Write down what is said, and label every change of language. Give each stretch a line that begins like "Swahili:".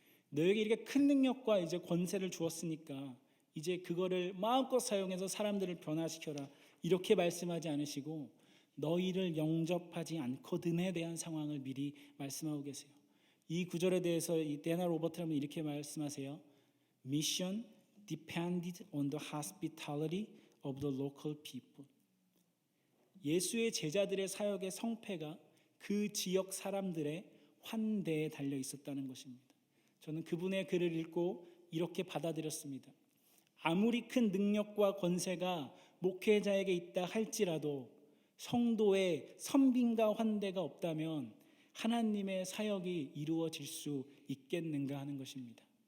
Korean: 너에게 이렇게 큰 능력과 이제 권세를 주었으니까 이제 그거를 마음껏 사용해서 사람들을 변화시켜라. 이렇게 말씀하지 않으시고 너희를 영접하지 않거든에 대한 상황을 미리 말씀하고 계세요. 이 구절에 대해서 이 데나 로버트라는 이렇게 말씀하세요.
English: Mission depended on the hospitality of the local people.
Korean: 예수의 제자들의 사역의 성패가 그 지역 사람들의 환대에 달려 있었다는 것입니다. 저는 그분의 글을 읽고 이렇게 받아들였습니다. 아무리 큰 능력과 권세가 목회자에게 있다 할지라도 성도의 섬김과 환대가 없다면 하나님의 사역이 이루어질 수 있겠는가 하는 것입니다.